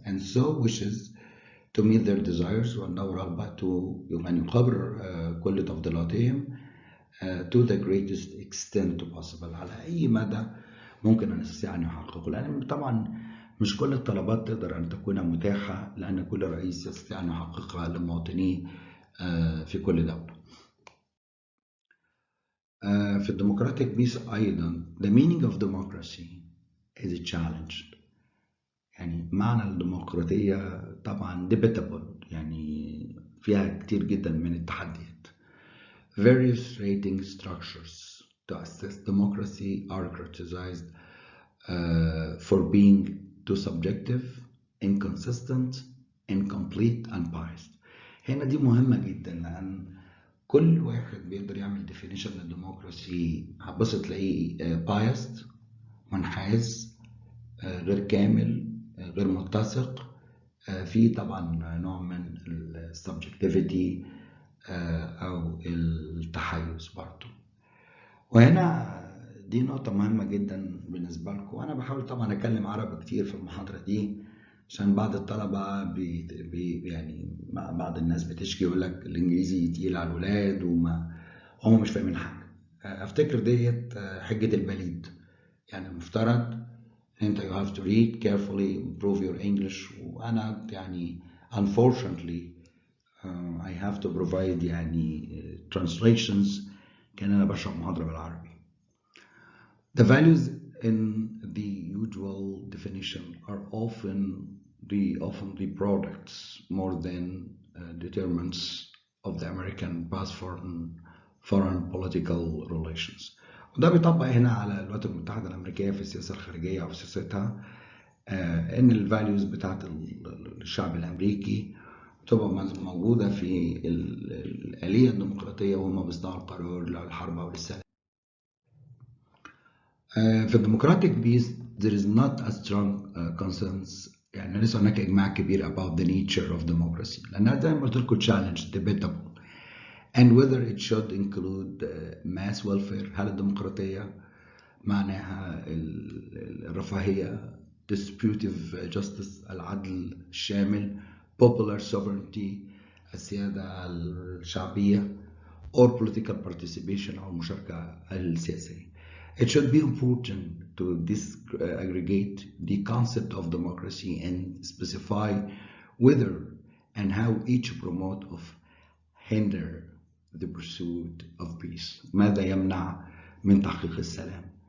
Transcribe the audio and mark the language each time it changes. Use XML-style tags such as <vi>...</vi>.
<en>And so wishes to meet their desires،</en> <ar>وأنه رغبة أن يقابل كل تفضيلاتهم</ar> <en>to the greatest extent possible،</en> <ar>على أي مدى ممكن أن يستطيع أن يحققه. لأن طبعا مش كل الطلبات تقدر أن تكون متاحة، لأن كل رئيس يستطيع أن يحققها لمواطنيه في كل دولة. في الديمقراطيك بيس أيضا</ar> <en>the meaning of democracy is challenged.</en> <ar>يعني معنى الديمقراطية طبعا debatable، يعني فيها كتير جدا من التحديات.</ar> <en>Various rating structures to assess democracy are criticized for being too subjective, inconsistent, incomplete, and biased.</en> <ar>هنا دي مهمة جدا، لأن كل واحد بيقدر يعمل definition للديمقراطي هتبص تلاقيه biased، منحاز، غير كامل، غير متسق، في طبعا نوع من السبجكتيفيتي أو التحيز برضو. وهنا دي نقطة مهمة جدا بالنسبة لكم، وأنا بحاول طبعا أتكلم عربي كتير في المحاضرة دي عشان بعض الطلبة يعني بعض الناس بتشكي يقول لك الإنجليزي تقيل على الولاد وهم مش فاهمين حاجة. أفتكر ديت حجة البليد، يعني المفترض أنت</ar> <en>you have to read carefully, improve your English.</en> <ar>وأنا يعني</ar> <en>unfortunately I have to provide</en> <ar>يعني translations كأن أنا بشرح محاضرة بالعربي.</ar> <en>The values in the usual definition are often the products more than determinants of the American past foreign political relations.</en> <ar>وده بيطبق هنا على الولايات المتحدة الأمريكية في السياسة الخارجية أو سياستها، إن الفاليوز بتاعت الشعب الأمريكي تبقى موجودة في الآلية الديمقراطية وهم بيصنعوا القرار للحرب أو للسلام.</ar> <en>في الديمقراطيك peace there is not a strong consensus،</en> <ar>يعني ليس هناك إجماع كبير</ar> <en>about the nature of democracy،</en> <ar>لأنها زي ما قلت لكم</ar> <en>challenge debatable and whether it should include mass welfare.</en> <ar>هل الديمقراطية معناها الرفاهية،</ar> <en>distributive justice</en> <ar>العدل الشامل،</ar> <en>popular sovereignty</en> <ar>السيادة الشعبية،</ar> <en>or political participation</en> <ar>أو المشاركة السياسية.</ar> <en>It should be important to disaggregate the concept of democracy and specify whether and how each promote of hinder the pursuit of peace.</en> <ar>ماذا يمنع من تحقيق السلام.</ar>